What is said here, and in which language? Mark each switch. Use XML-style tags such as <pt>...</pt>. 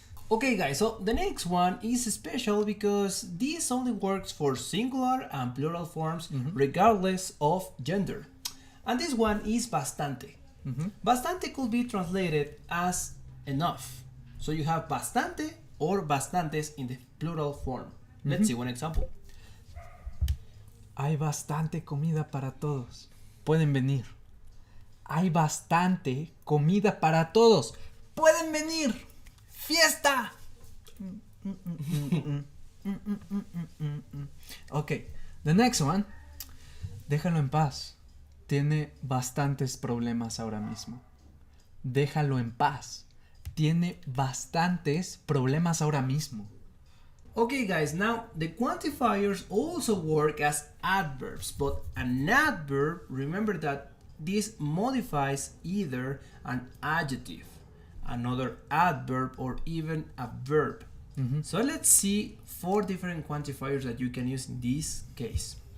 <en>Okay, guys, so the next one is special because this only works for singular and plural forms regardless of gender. And this one is bastante. Bastante could be translated as enough. So you have bastante or bastantes in the plural form. Let's see one example.</en> <es>Hay bastante comida para todos. Pueden venir. Hay bastante comida para todos. Pueden venir. ¡Fiesta!</es> <en>Ok, the next one.</en> <es>Déjalo en paz. Tiene bastantes problemas ahora mismo. Déjalo en paz. Tiene bastantes problemas ahora mismo.</es> <en>Okay, guys, now the quantifiers also work as adverbs, but an adverb, remember that this modifies either an adjective, another adverb, or even a verb. So let's see 4 different quantifiers that you can use in this case.</en>